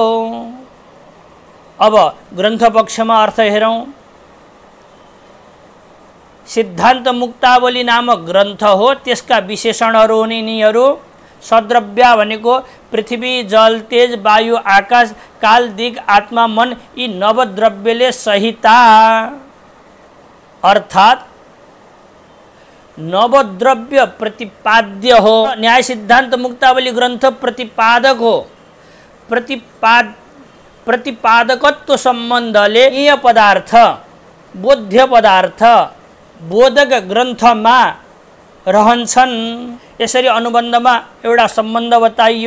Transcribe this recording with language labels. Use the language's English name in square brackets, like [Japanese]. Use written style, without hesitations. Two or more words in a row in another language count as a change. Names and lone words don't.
[Nepali] अब ग्रन्थ पक्षमा अर्थ हेरौँ। सिद्धान्त मुक्तावली नामक ग्रन्थ हो। त्यसका विशेषणहरू हुन् यिनीहरू। सद्रव्य भनेको पृथ्वी जल तेज वायु आकाश काल दिग आत्मा मन, यी नवद्रव्यले सहिता। अर्थात् नवद्रव्य प्रतिपाद्य हो। न्याय सिद्धान्त मुक्तावली ग्रन्थ प्रतिपादक हो। प्रतिपादकत्व सम्बन्धले यी पदार्थ बोध्य पदार्थ बोधक ग्रन्थमा रहन्छन्। यसरी अनुबन्धमा एउटा सम्बन्ध बताइयो।